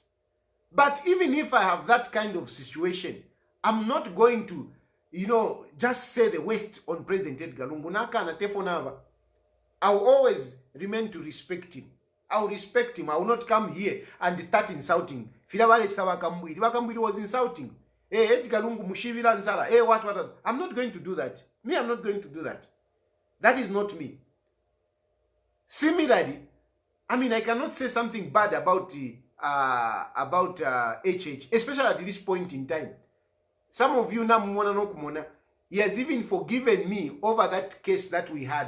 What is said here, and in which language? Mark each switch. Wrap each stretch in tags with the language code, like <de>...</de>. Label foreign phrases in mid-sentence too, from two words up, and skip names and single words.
<en>But even if I have that kind of situation, I'm not going to, just say the worst on President Edgar Lungu. I will always remain to respect him. I will respect him. I will not come here and start insulting. Wakambwiri was insulting.</en> <bem>Edgar Lungu mushivira nsala.</bem> <en>What. I'm not going to do that. I'm not going to do that. That is not me. Similarly, I cannot say something bad about HH, especially at this point in time. Some of you now, he has even forgiven me over that case that we had.</en>